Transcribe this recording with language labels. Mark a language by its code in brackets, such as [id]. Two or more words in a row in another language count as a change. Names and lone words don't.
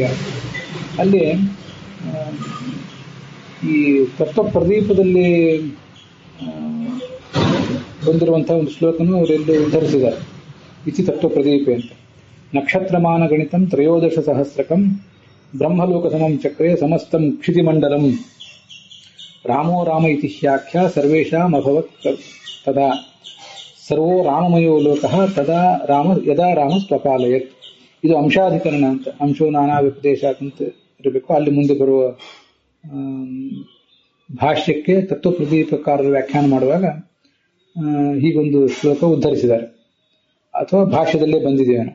[kn] ಅಲ್ಲಿ ಈ ತತ್ವ ಪ್ರದೀಪದಲ್ಲಿ ಬಂದಿರುವಂತಹ ಒಂದು ಶ್ಲೋಕನು ಅವರೆಲ್ಲೂ ಉದ್ಧರಿಸಿದ್ದಾರೆ. [sa] ಇತಿ ತತ್ವ ಪ್ರದೀಪೆ ಅಂತ. ನಕ್ಷತ್ರಮಾನ ಗಣಿತಂ ತ್ರಯೋದಶ ಸಹಸ್ರಕಂ ಬ್ರಹ್ಮಲೋಕ ಸಮಂ ಚಕ್ರೆ ಸಮಸ್ತಂ ಕ್ಷಿತಿಮಂಡಲಂ ರಾಮೋ ರಾಮ ಇತಿ ಹ್ಯಾಖ್ಯ ಸರ್ವೇಷಾಂ ಅಭವತ್ ತದಾ ಸರ್ವೋ ರಾಮಮಯೋ ಲೋಕಃ ತದಾ ಯದಾ ರಾಮ ಸ್ವಪಾಲಯತ್. [kn] ಇದು ಅಂಶಾಧಿಕರಣ ಅಂತ, [sa] ಅಂಶೋ ನಾನಾ ವ್ಯಪದೇಶ [kn] ಅಂತ ಇರಬೇಕು. ಅಲ್ಲಿ ಮುಂದೆ ಬರುವ ಭಾಷ್ಯಕ್ಕೆ ತತ್ವ ಪ್ರದೀಪಕಾರರು ವ್ಯಾಖ್ಯಾನ ಮಾಡುವಾಗ ಹೀಗೊಂದು ಶ್ಲೋಕ ಉದ್ಧರಿಸಿದ್ದಾರೆ, ಅಥವಾ ಭಾಷ್ಯದಲ್ಲೇ ಬಂದಿದೆಯೇನೋ.